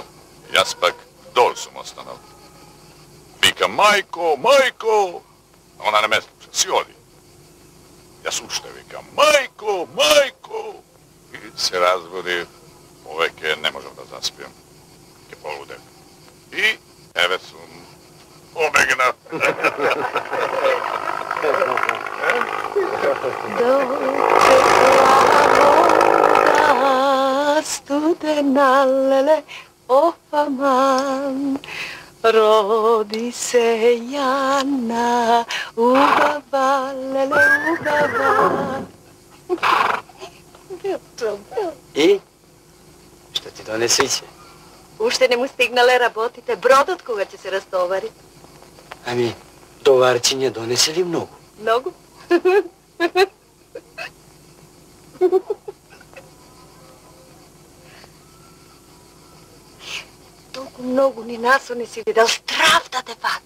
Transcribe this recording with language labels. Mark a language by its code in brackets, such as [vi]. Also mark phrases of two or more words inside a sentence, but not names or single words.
[mk] Јас пак дол сум останал. Вика, мајко, мајко! Она не ме слуша, си оди. Јас уште викам, мајко, мајко! И се разбуди, повеќе не можам да заспијам. Ке полудев. И еве сум побегнав. Дочекла студена леле офаман, роди се Јана, убава, леле убава. И? Што ти донесе Ице? Уште не му стигнале работите, бродот кога ќе се растовари. Ами, товарчиња донесе ли многу? Многу? Толку многу ни насо не си видел, страв да те фати.